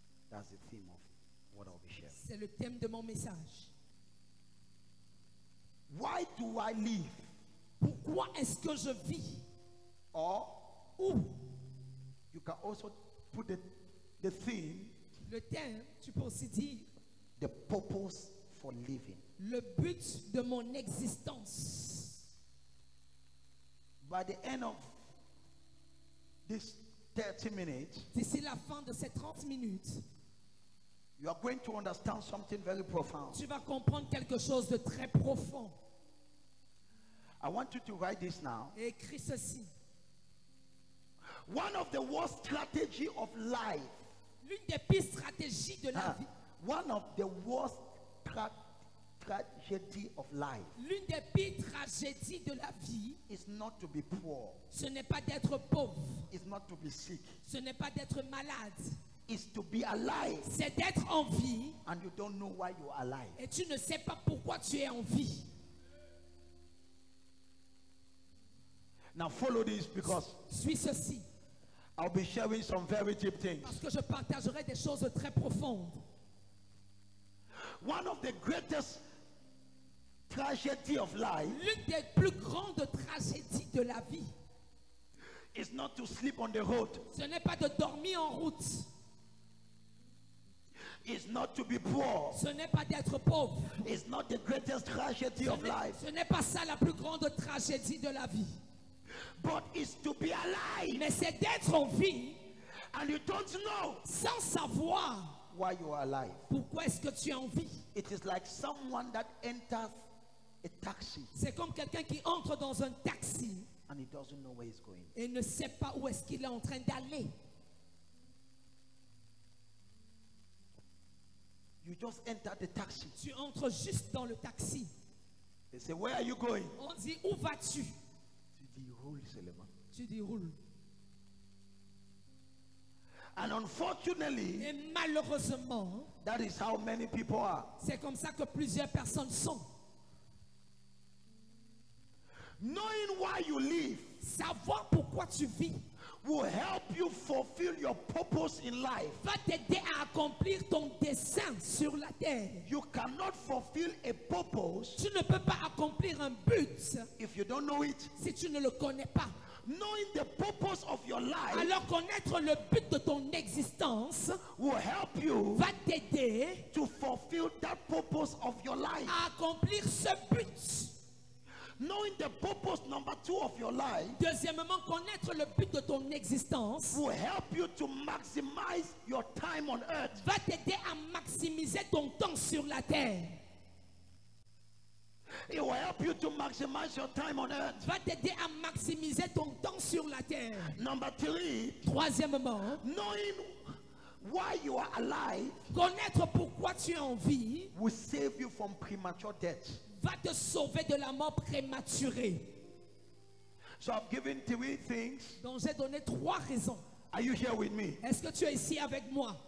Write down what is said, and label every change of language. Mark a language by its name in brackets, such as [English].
[English] That's the theme of what I'll be sharing. [French] C'est le thème de mon message. [English] Why do I live? [French] Pourquoi est-ce que je vis? [English] Or [French] Ou [English] you can also put the theme, [French] le thème, tu peux aussi dire [English] the purpose for living. [French] le but de mon existence. [English] By the end of this 30 minutes, [French] D'ici la fin de ces 30 minutes, [English] you are going to understand something very profound. [French] tu vas comprendre quelque chose de très profond. [English] I want you to write this now. [French] Et écris ceci. [English] One of the worst strategy of life. [French] L'une des pires stratégies de la vie. [English] One of the worst tragedy of life [French] L'une des pires tragédies de la vie, [English] is not to be poor. [French] ce n'est pas d'être pauvre. [English] It's not to be sick. [French] Ce n'est pas d'être malade. [English] It's to be alive [French] C'est d'être en vie [English] and you don't know why you are alive. [French] et tu ne sais pas pourquoi tu es en vie. [English] Now follow this because [French] Suis ceci, [English] I'll be sharing some very deep things. [French] parce que je partagerai des choses très profondes. [English] One of the greatest tragedy of life [French] L'une des plus grandes tragédies de la vie, [English] is not to sleep on the road. [French] ce n'est pas de dormir en route. [English] It's not to be poor. [French] Ce n'est pas d'être pauvre. [English] It's not the greatest tragedy of life. [French] Ce n'est pas ça la plus grande tragédie de la vie. [English] But it's to be alive [French] Mais c'est d'être en vie [English] and you don't know [French] sans savoir [English] why you are alive. [French] pourquoi est-ce que tu es en vie. [English] It is like someone that enters a taxi [French] C'est comme quelqu'un qui entre dans un taxi [English] and he doesn't know where he's going. [French] et ne sait pas où est-ce qu'il est en train d'aller. [English] You just enter the taxi. [French] Tu entres juste dans le taxi. [English] They say, where are you going? [French] On dit, où vas-tu? [English] To the whole Solomon. [French] Tu dis, roule. [English] And unfortunately, [French] Et malheureusement, [English] that is how many people are. [French] c'est comme ça que plusieurs personnes sont. [English] Knowing why you live [French] Savoir pourquoi tu vis [English] will help you fulfill your purpose in life. [French] va t'aider à accomplir ton dessein sur la terre. [English] You cannot fulfill a purpose [French] Tu ne peux pas accomplir un but [English] if you don't know it. [French] si tu ne le connais pas. [English] Knowing the purpose of your life [French] Alors connaître le but de ton existence [English] will help you [French] va t'aider [English] to fulfill that purpose of your life. [French] à accomplir ce but. [English] Knowing the purpose number 2 of your life [French] Deuxièmement, connaître le but de ton existence [English] will help you to maximize your time on earth. [French] va t'aider à maximiser ton temps sur la terre. [English] It will help you to maximize your time on earth. [French] Va t'aider à maximiser ton temps sur la terre. [English] Number 3, [French] Troisièmement, [English] knowing why you are alive [French] connaître pourquoi tu es en vie [English] will save you from premature death. [French] va te sauver de la mort prématurée. [English] So I've given 3 things. [French] Donc j'ai donné 3 raisons. [English] Are you here with me? [French] Est-ce que tu es ici avec moi?